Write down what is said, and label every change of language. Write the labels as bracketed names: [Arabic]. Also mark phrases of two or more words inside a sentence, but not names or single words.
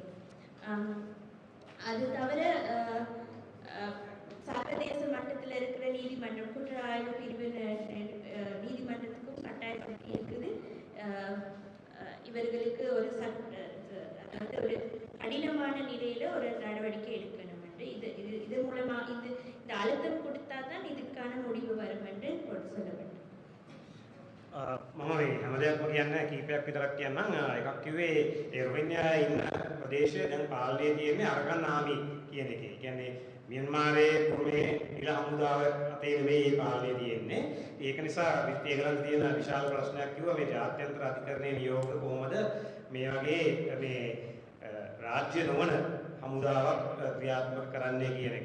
[Tamil] அது தவிர சர்வதேச மட்டத்தில் இருக்கிற நீதிமன்றம், குற்ற ஆய்வு பிரிவு நீதிமன்றத்துக்கும் கட்டாயம் இருக்குது. இவர்களுக்கு ஒரு அதாவது ஒரு கடினமான நிலையில ஒரு நடவடிக்கை எடுக்கணும் என்று இது மூலமா இந்த அழுத்தம் கொடுத்தா தான் இதுக்கான முடிவு வரும் என்று சொல்லப்பட்டது. [Sinhala] මම මේ හැම දෙයක්ම කියන්නේ කීපයක් විතරක් කියන්නම්. එකක් කිව්වේ ඒ රොහින්යා ඉන්න ප්‍රදේශය දැන් පාලනයේ තියෙන්නේ අරකන් ආමි කියන එකේ. කියන්නේ මියන්මාරයේ පුරේ නිල හමුදාව අතේ නෙමෙයි මේ පාලනය තියෙන්නේ. ඒක නිසා ඒගොල්ලන්ට තියෙන විශාල ප්‍රශ්නයක් කිව්වා මේ ජාත්‍යන්තර අධිකරණයේ නියෝග කොහොමද මේ වගේ මේ රාජ්‍ය නොවන හමුදාවක් ක්‍රියාත්මක කරන්නේ කියන එක.